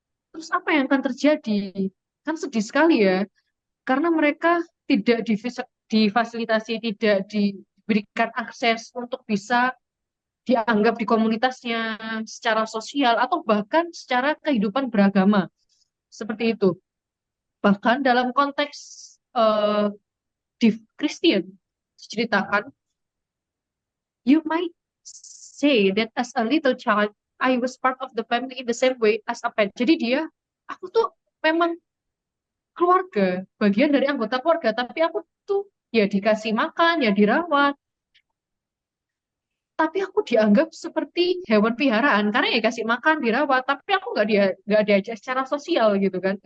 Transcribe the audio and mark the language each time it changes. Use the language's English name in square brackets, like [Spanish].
[Indonesian] Terus apa yang akan terjadi? Kan sedih sekali ya, karena mereka tidak difasilitasi, tidak diberikan akses untuk bisa dianggap di komunitasnya secara sosial atau bahkan secara kehidupan beragama seperti itu. Bahkan dalam konteks eh, di Kristen diceritakan, [English] you might say that as a little child I was part of the family in the same way as a pet. [Indonesian] Jadi dia, aku tuh memang keluarga, bagian dari anggota keluarga, tapi aku tuh ya dikasih makan, ya dirawat, tapi aku dianggap seperti hewan peliharaan karena ya kasih makan, dirawat, tapi aku nggak diajak secara sosial gitu kan.